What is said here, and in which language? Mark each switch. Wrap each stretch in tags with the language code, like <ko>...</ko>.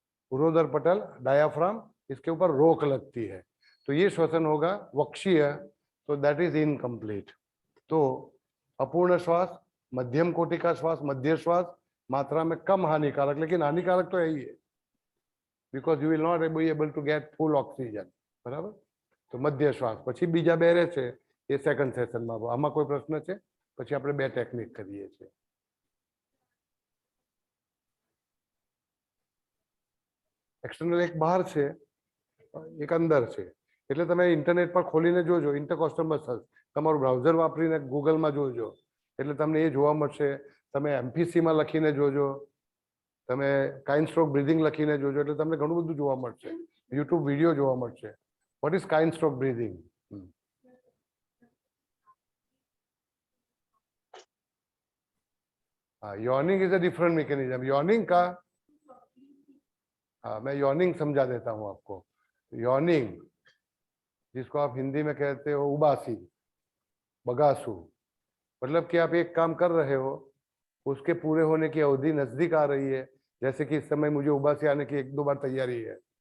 <hi>उरोध्र पटल डायाफ्राम, इसके ऊपर रोक लगती है, तो ये श्वसन होगा वक्षीय, तो</hi> <en>That is incomplete.</en> <hi>तो अपूर्ण श्वास, मध्यम कोटि का श्वास, मध्य श्वास मात्रा में कम हानिकारक, लेकिन हानिकारक तो है ही है,</hi> <en>because you will not be able to get full oxygen,</en> <hi>बराबर।</hi> <gu>तो मध्य શ્વાસ, પછી બીજા બે રહે છે એ સેકન્ડ સેશનમાં. આમાં કોઈ પ્રશ્ન છે? પછી આપણે બે ટેકનિક કરીએ છીએ. એક્સટર્નલ એક બહાર છે, એક અંદર છે, એટલે તમે ઇન્ટરનેટ પર ખોલીને જોજો, ઇન્ટરકોસ્ટલ મસલ્સ તમારું બ્રાઉઝર વાપરીને ગૂગલમાં જોજો, એટલે તમને એ જોવા મળશે. તમે એમપીસીમાં લખીને જોજો, તમે કાઇન સ્ટ્રોક બ્રીધિંગ લખીને જોજો, એટલે તમને ઘણું બધું જોવા મળશે. યુટ્યુબ વિડીયો જોવા મળશે.</gu> <en>What is kind stroke breathing? Yawning is a different mechanism.</en> <hi>Yawning का मैं yawning समझा देता हूं आपको. Yawning, जिसको आप हिंदी में कहते हो उबासी, बगासू, मतलब कि आप एक काम कर रहे हो, उसके पूरे होने की अवधि नजदीक आ रही है, जैसे कि इस समय मुझे उबासी आने की 1-2 बार तैयारी है,</hi>